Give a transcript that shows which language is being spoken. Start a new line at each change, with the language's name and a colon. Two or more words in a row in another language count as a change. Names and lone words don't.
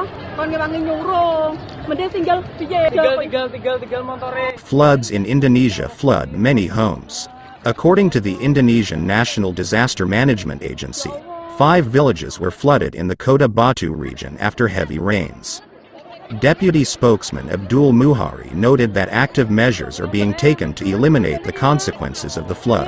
Javanese: Kon ngewangi nyurung. Mending tinggal piye? Tinggal motore.
English: Floods in Indonesia flood many homes. According to the Indonesian National Disaster Management Agency, 5 villages were flooded in the Kota Batu region after heavy rains. Deputy Spokesman Abdul Muhari noted that active measures are being taken to eliminate the consequences of the flood.